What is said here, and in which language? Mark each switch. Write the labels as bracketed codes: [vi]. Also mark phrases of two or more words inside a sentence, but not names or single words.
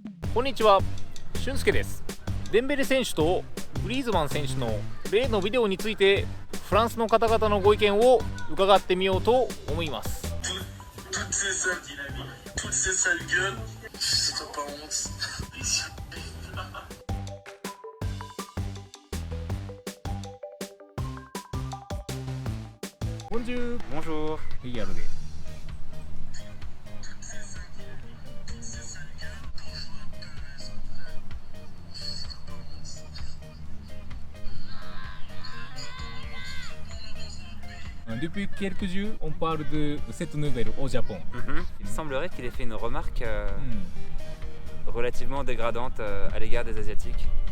[ja] こんにちは、俊介です。デンベレ選手とグリーズマン選手の例のビデオについてフランスの方々のご意見を伺ってみようと思います。 [fr] Toutes ces sales dynamiques, toutes ces sales gueules, si t'as pas honte. Bonjour. Bonjour. リアルで。Depuis quelques jours, on parle de cette nouvelle au Japon. Il semblerait qu'il ait fait une remarque relativement dégradante à l'égard des Asiatiques.